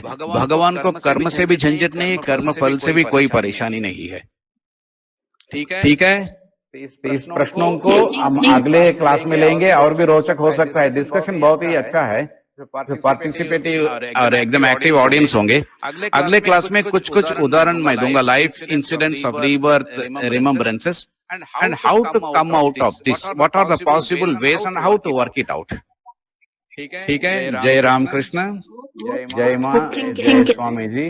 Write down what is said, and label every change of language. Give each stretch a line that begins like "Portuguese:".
Hindi: भगवान को कर्म से भी झंझट नहीं, कर्म फल से भी कोई परेशानी नहीं है। ठीक है, इस प्रश्नों को हम अगले क्लास में लेंगे और भी रोचक हो सकता है। डिस्कशन बहुत ही अच्छा है, जो पार्टिसिपेटिव और एकदम एक्टिव ऑडियंस होंगे। अगले क्लास में कुछ उदाहरण मैं दूंगा,
English: Life incidents of rebirth, remembrances, and how to come out of this, what are the possible ways and how to work it out.
Hindi: ठीक है, जय राम कृष्ण, जय माँ, जय स्वामी जी।